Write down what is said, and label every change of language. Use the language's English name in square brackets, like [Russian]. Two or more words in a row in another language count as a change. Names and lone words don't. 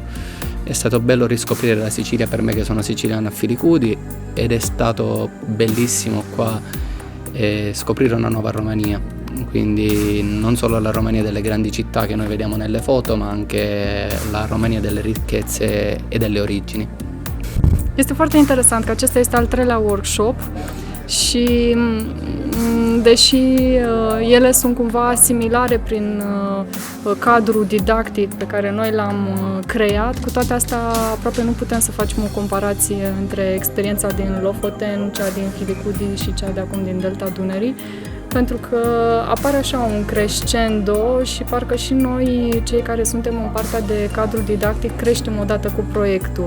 [Italian] È stato bello riscoprire la Sicilia per me che sono siciliano a Filicudi, ed è stato bellissimo qua scoprire una nuova Romania, quindi non solo la Romania delle grandi città che noi vediamo nelle foto, ma anche la Romania delle ricchezze e delle origini. [Romanian] Este foarte interesant că acesta este al 3-lea workshop și deși ele sunt cumva similare prin cadrul didactic pe care noi l-am creat, cu toate astea aproape nu putem să facem o comparație între experiența din Lofoten, cea din Filicudi și cea de acum din Delta Dunării, pentru că apare așa un crescendo și parcă și noi, cei care suntem în partea de cadru didactic, creștem odată cu proiectul.